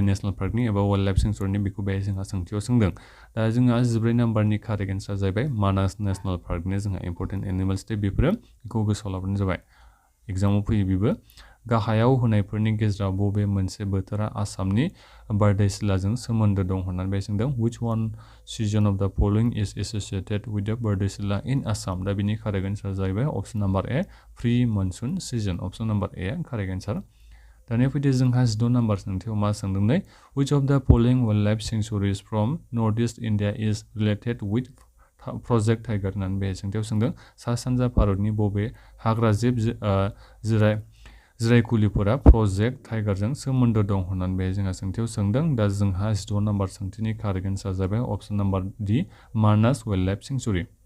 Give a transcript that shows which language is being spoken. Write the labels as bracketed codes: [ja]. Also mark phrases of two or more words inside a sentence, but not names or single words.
[brx] नेशनेल पार्कनि एबा [en] wild life [brx] सेंक्चुरिनि बेखौ बे जोंहा सोंथियाव सोंदों दा जोंहा 14 नाम्बारनि [en] correct answer [brx] जाहैबाय मानास नेशनेल पार्कनि जोंहा [en] important animals [brx] दे बेफोरो बेखौ गोसोआव लाबानो जाबाय एग्जामाव फैयो बेबो गाहायाव होनायफोरनि गेजेराव बबे मोनसे बोथोरा आसामनि बारदैसिलाजों सोमोन्दो दं होननानै बे सोंदों [en] which one season of the following is associated with the [brx] बारदैसिला in Assam दा बिनि [en] correct answer [brx] जाहैबाय [en] option number A pre monsoon season option number A correct answer. [brx] दानिया फैदो जोंहा 16 नाम्बार सोंथियाव मा सोंदों नै [en] which of the following wildlife sanctuaries from northeast India is related with [brx] प्रजेक्ट टाइगार होननानै बे सोंथियाव सोंदों सा सानजा भारतनि बबे हाग्रा जिब जिरायखुलिफोरा प्रजेक्ट टाइगारजों सोमोन्दो दं होननानै बे जोंहा सोंथियाव सोंदों दा जोंहा 16 नाम्बार सोंथिनि [en] correct answer [brx] जाबाय [en] option number D Manas wildlife sanctuary.